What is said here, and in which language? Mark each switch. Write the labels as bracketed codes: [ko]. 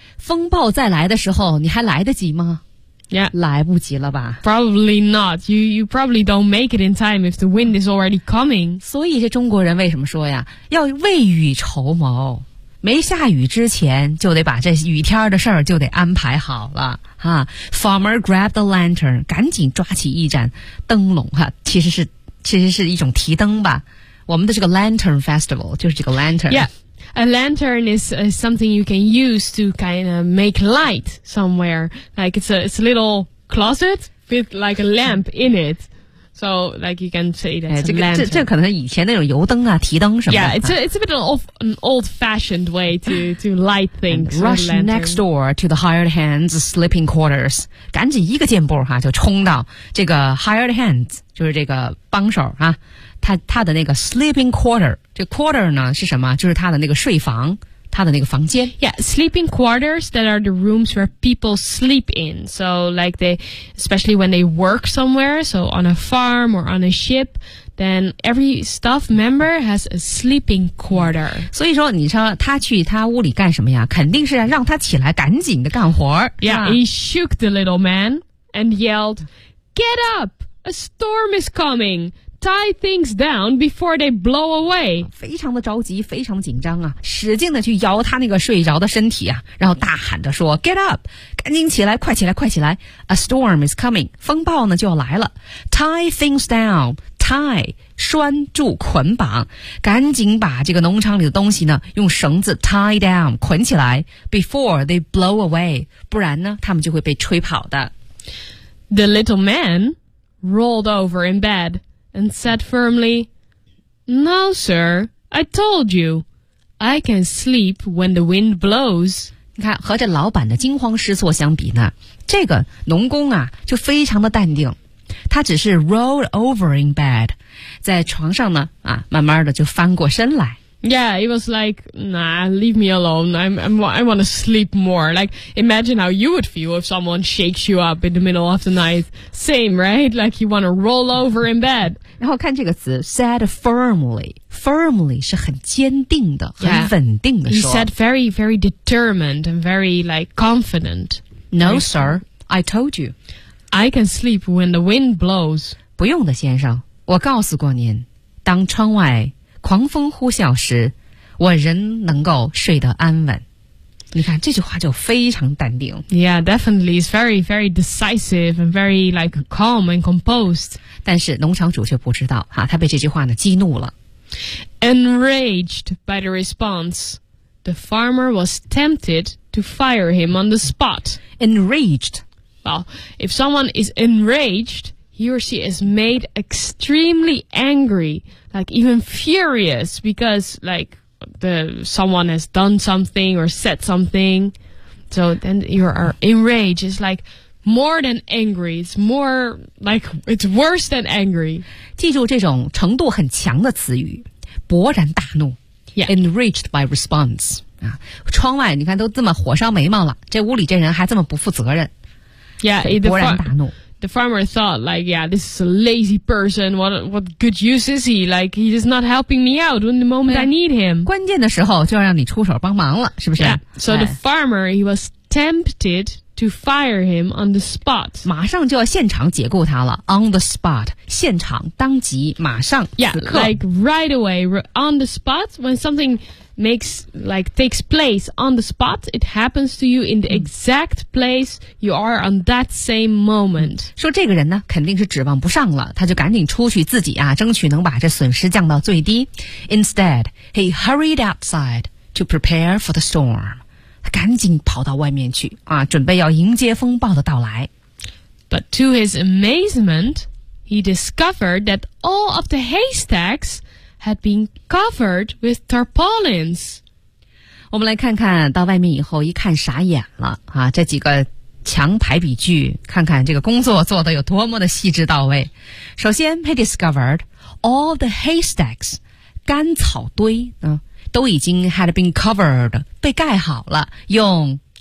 [zh] 风暴再来的时候你还来得及吗 [en] Yeah. [zh] 来不及了吧 [en] Probably not. You probably don't make it in time if the wind is already coming. [zh] 所以这中国人为什么说呀要未雨绸缪。没下雨之前就得把这雨天的事儿就得安排好了哈。 [en] Farmer grabbed the lantern, [zh] 赶紧抓起一盏灯笼哈其实是一种提灯吧。我们的这个 lantern festival 就是这个 lantern。 [en] Yeah, a lantern is something you can use to kind of make light somewhere. Like it's a little closet with like a lamp in it. So like you can say that's a lantern. [zh] 这可能是以前那种油灯啊提灯什么的。 [en] Yeah, it's a bit of an old-fashioned way to light things. And rush next door to the hired hand's sleeping quarters. [zh] 赶紧一个箭步哈就冲到这个 hired hand's. 就是这个帮手啊他的那个 sleeping quarter, 这 quarter 呢是什么就是他的那个睡房他的那个房间。 [en] Yeah, sleeping quarters that are the rooms where people sleep in. So like they, especially when they work somewhere, so on a farm or on a ship, then every staff member has a sleeping quarter. [zh] 所以说你说他去他屋里干什么呀肯定是让他起来赶紧的干活。 [en] Yeah, he shook the little man and yelled, Get up! A storm is coming. Tie things down before they blow away. [zh] 非常的着急，非常紧张啊！使劲的去摇他那个睡着的身体啊，然后大喊着说 ： [en] “Get up! [zh] 赶紧起来，快起来，快起来 ！ [en] A storm is coming. [zh] 风暴呢就要来了。 [en] Tie things down. [zh] Tie 拴住捆绑，赶紧把这个农场里的东西呢用绳子 tie down 捆起来 ， [en] before they blow away. [zh] 不然呢，他们就会被吹跑的。” [en] The little man rolled over in bed and said firmly, No, sir, I told you, I can sleep when the wind blows. [zh] 你看，和这老板的惊慌失措相比呢，这个农工啊，就非常的淡定。他只是 [en] rolled over in bed， [zh] 在床上呢，啊，慢慢的就翻过身来。 [en] Yeah, it was like, nah, leave me alone. I want to sleep more. Like, imagine how you would feel if someone shakes you up in the middle of the night. Same, right? Like, you want to roll over in bed. [zh] 然后看这个词 said firmly. Firmly 是很坚定的、 [en] yeah. [zh] 很稳定的说。 [en] He said very, very determined and very, like, confident. No, sir. I told you. I can sleep when the wind blows. [zh] 不用的，先生。我告诉过您，当窗外狂风呼啸时，我仍能够睡得安稳。你看这句话就非常淡定。 [en] Yeah, definitely, it's very, very decisive and very like calm and composed. [zh] 但是农场主却不知道，哈，他被这句话呢激怒了。 [en] Enraged by the response, the farmer was tempted to fire him on the spot. Enraged. Well, if someone is enraged, he or she is made extremely angry. Like, even furious because, like, someone has done something or said something. So then you are enraged. It's like more than angry. It's more like, it's worse than angry. [zh] 记住这种程度很强的词语，勃然大怒。 [en] Yeah. Enraged by response. [zh] 啊，窗外你看都这么火烧眉毛了，这屋里这人还这么不负责任。 [en] Yeah, [zh] 勃然大怒。 [en] The farmer thought, like, yeah, this is a lazy person. What good use is he? Like, he is not helping me out in the moment I need him. [zh] 关键的时候就要让你出手帮忙了，是不是？ [en] Yeah. So the farmer, he was tempted to fire him on the spot. [zh] 马上就要现场解雇他了。 On the spot, 现场当即马上此刻。 [en] Yeah, like right away, on the spot, when something makes, like, takes place on the spot, it happens to you in the exact place you are on that same moment. [zh] 说这个人呢肯定是指望不上了，他就赶紧出去自己啊争取能把这损失降到最低。 [en] Instead, he hurried outside to prepare for the storm. [zh] 他赶紧跑到外面去啊，准备要迎接风暴的到来。 [en] But to his amazement, he discovered that all of the haystacks had been covered with tarpaulins. [zh] 我们来看看到外面以后一看傻眼了啊！这几个墙排比句，看看这个工作做得有多么的细致到位。首先 [en] he discovered all the haystacks [zh] 干草堆、都已经 [en] had been covered [zh] 被盖好了，用